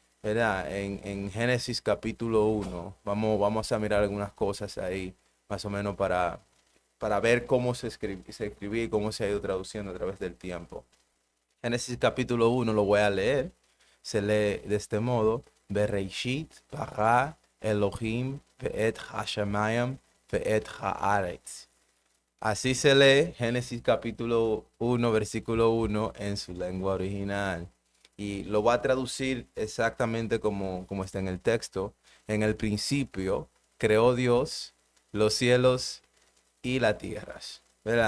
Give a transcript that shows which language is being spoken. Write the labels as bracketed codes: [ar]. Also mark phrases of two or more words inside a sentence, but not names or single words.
[es] ¿Verdad? En Génesis capítulo 1, vamos a mirar algunas cosas ahí, más o menos para ver cómo se escribía y cómo se ha ido traduciendo a través del tiempo. Génesis capítulo 1 lo voy a leer. Se lee de este modo: [he] בראשית ברא אלהים ואת השמים ואת הארץ. [es] Así se lee Génesis capítulo 1 versículo 1 en su lengua original. Y lo voy a traducir exactamente como está en el texto. En el principio creó Dios los cielos y las tierras, ¿verdad?